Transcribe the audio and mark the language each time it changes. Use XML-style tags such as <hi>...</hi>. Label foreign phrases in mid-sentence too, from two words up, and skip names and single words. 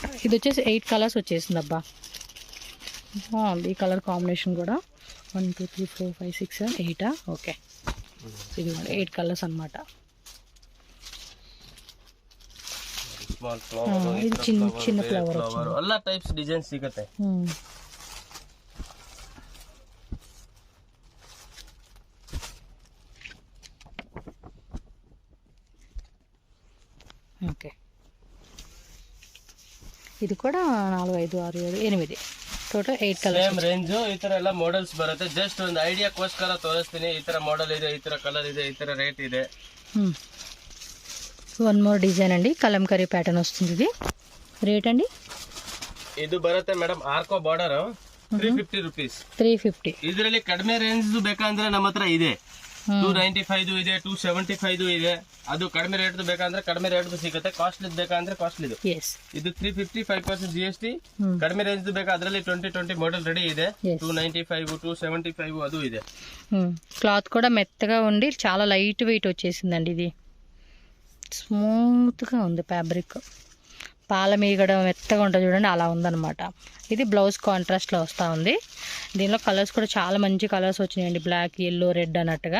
<te>ఇది వచ్చేసి 8 కలర్స్ వచ్చేసింది అబ్బా, బాగుంది ఈ</te> <en>colour combination</en> <te>కూడా. 1 2 3 4 5 6 7 8 ఓకే, ఇది 8 కలర్స్ అనమాట. ఇది చిన్న చిన్న ఫ్లవర్</te> <kn>ಎಲ್ಲ</kn> <en>types design</en> <kn>ಸಿಗುತ್ತೆ. ఓకే, ఇది ಕೂಡ 4 5 6 7 8</kn> <en>total 8 colours. same range</en> <kn>ಈ ತರ ಎಲ್ಲ ಮಾಡೆಲ್ಸ್ ಬರುತ್ತೆ. ಜಸ್ಟ್ ಒಂದು ಐಡಿಯಾಕ್ಕೋಸ್ಕರ ತೋರಿಸ್ತೀನಿ. ಈ ತರ ಮಾಡೆಲ್ ಇದೆ, ಈ ತರ ಕಲರ್ ಇದೆ, ಈ ತರ ರೇಟ್ ಇದೆ.</kn> <en>1 more design</en> <te>అండి, కలంకరీ ప్యాటర్న్ వస్తుంది. ఇది రేట్ అండి,</te> <kn>ಇದು ಬರುತ್ತೆ ಮೇಡಮ್ ಆರ್ಕೋ</kn> <en>border 350 rupees.</en> <kn>350. ಇದರಲ್ಲಿ ಕಡಿಮೆ ರೇಂಜ್ ಬೇಕಂದ್ರೆ ನಮ್ಮ ಹತ್ರ ಇದೆ, 295 ಇದೆ, 275 ಇದೆ. ಅದು ಕಡಿಮೆ ರೇಟ್ ಬೇಕಂದ್ರೆ ಕಡಿಮೆ ರೇಟ್ ಸಿಗುತ್ತೆ, ಕಾಸ್ಟ್ಲಿ ಬೇಕಂದ್ರೆ ಕಾಸ್ಟ್ಲಿ. ಇದು 350 5% GST. ಕಡಿಮೆ ರೇಂಜ್ ಬೇಕಾ ಅದರಲ್ಲಿ 2020 ಮಾಡೆಲ್ ರೆಡಿ ಇದೆ, 295 275 ಅದು ಇದೆ.</kn> <te>క్లాత్ కూడా మెత్తగా ఉండి చాలా</te> <en>light weight</en> <te>వచ్చేసిందండి. ఇది స్మూత్గా ఉంది ఫ్యాబ్రిక్, పాల మీగడ మెత్తగా ఉంటుంది చూడండి, అలా ఉందన్నమాట. ఇది బ్లౌజ్ కాంట్రాస్ట్లో వస్తూ ఉంది. దీనిలో కలర్స్ కూడా చాలా మంచి కలర్స్ వచ్చినాయండి,</te> <en>black yellow red</en> <te>అన్నట్టుగా.</te>